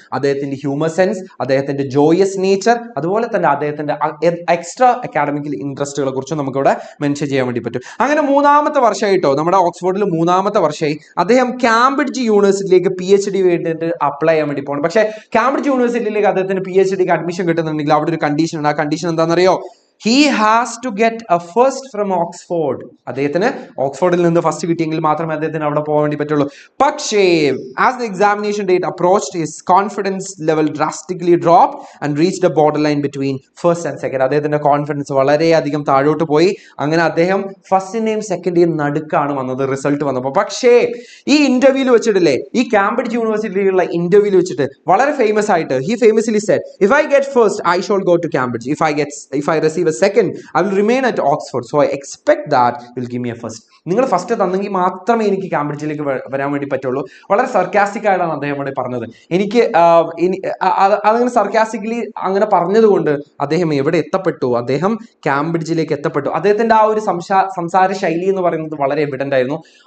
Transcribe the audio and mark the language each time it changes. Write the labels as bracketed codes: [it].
[ml] അദ്ദേഹത്തിന്റെ humour sense, അദ്ദേഹത്തിന്റെ joyous nature, അതുപോലെ തന്നെ അദ്ദേഹത്തിന്റെ എക്സ്ട്രാ അക്കാഡമിക്കൽ ഇൻട്രസ്റ്റുകളെ കുറിച്ച് നമുക്ക് ഇവിടെ മെൻഷൻ ചെയ്യാൻ വേണ്ടി പറ്റും. അങ്ങനെ മൂന്നാമത്തെ വർഷമായിട്ടോ, നമ്മുടെ ഓക്സ്ഫോർഡിൽ മൂന്നാമത്തെ വർഷമായി അദ്ദേഹം കാംബ്രിഡ്ജ് യൂണിവേഴ്സിറ്റിയിലേക്ക് PhD വേണ്ടിയിട്ട് അപ്ലൈ ചെയ്യാൻ വേണ്ടി പോകണം. പക്ഷേ കാംബ്രിഡ്ജ് യൂണിവേഴ്സിറ്റിയിലേക്ക് അദ്ദേഹത്തിന് PhDക്ക് അഡ്മിഷൻ കിട്ടുന്നുണ്ടെങ്കിൽ അവിടെ ഒരു കണ്ടീഷൻ ഉണ്ട്. ആ കണ്ടീഷൻ എന്താണെന്നറിയോ? [en] He has to get a first from Oxford. [ml] അദ്ദേഹത്തിന് ഓക്സ്ഫോർഡിൽ നിന്ന് ഫസ്റ്റ് കിട്ടിയെങ്കിൽ മാത്രമേ അദ്ദേഹത്തിന് അവിടെ പോകാൻ വേണ്ടി പറ്റുള്ളൂ. [en] പക്ഷേ as the examination date approached, his confidence level drastically dropped and reached a borderline between first and second. [ml] അദ്ദേഹത്തിന്റെ കോൺഫിഡൻസ് വളരെയധികം താഴോട്ട് പോയി. അങ്ങനെ അദ്ദേഹം ഫസ്റ്റിന്റെയും സെക്കൻഡിന്റെയും നടുക്കാണ് വന്നത് റിസൾട്ട് വന്നപ്പോൾ. പക്ഷേ ഈ ഇന്റർവ്യൂവിൽ വെച്ചിട്ടില്ലേ, ഈ കാംബ്രിഡ്ജ് യൂണിവേഴ്സിറ്റിയിലുള്ള ഇന്റർവ്യൂവിൽ വെച്ചിട്ട് വളരെ ഫേമസ് ആയിട്ട് [en] he famously said, if I get first I shall go to Cambridge, if I receive a second I will remain at Oxford, so I expect that you'll give me a first. [ml] നിങ്ങൾ first തന്നെങ്കിൽ മാത്രമേ എനിക്ക് കാംബ്രിഡ്ജിലേക്ക് വരാൻ വേണ്ടി പറ്റുള്ളൂ. വളരെ sarcastic ആയിട്ടാണ് അദ്ദേഹം ഇവിടെ പറഞ്ഞത്. എനിക്ക് അതങ്ങനെ സർക്കാസ്റ്റിക്കലി അങ്ങനെ പറഞ്ഞതുകൊണ്ട് അദ്ദേഹം എവിടെ എത്തപ്പെട്ടു? അദ്ദേഹം കാംബ്രിഡ്ജിലേക്ക് എത്തപ്പെട്ടു. അദ്ദേഹത്തിന്റെ ആ ഒരു സംസാര ശൈലി എന്ന് പറയുന്നത് വളരെ എവിഡന്റ് ആയിരുന്നു.